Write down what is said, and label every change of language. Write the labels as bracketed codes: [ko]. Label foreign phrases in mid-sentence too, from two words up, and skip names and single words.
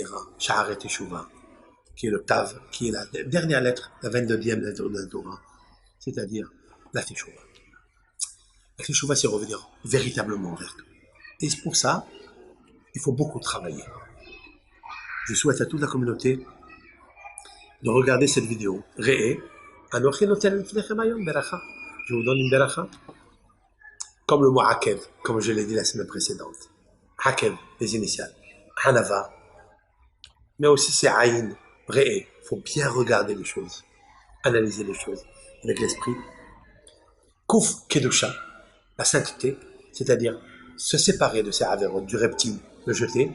[fr] Sha'aret Teshuvah, qui est le Tav, qui est la dernière lettre, la 22e lettre de la Torah, c'est-à-dire la Teshuvah. La Teshuvah, c'est revenir véritablement vers toi. Et pour ça, il faut beaucoup travailler. Je souhaite à toute la communauté de regarder cette vidéo. [he] ראה אנכי נותן לפניכם היום ברכה. [fr] Je vous donne une beracha. Comme le mot Hakev, comme je l'ai dit la semaine précédente. Hakev, les initiales. Hanava. Mais aussi c'est Aïn, Re'e. Il faut bien regarder les choses. Analyser les choses avec l'esprit. [he] קוף קדושה, [fr] la sainteté, c'est-à-dire se séparer de ces avérotes, du reptile, le jeter.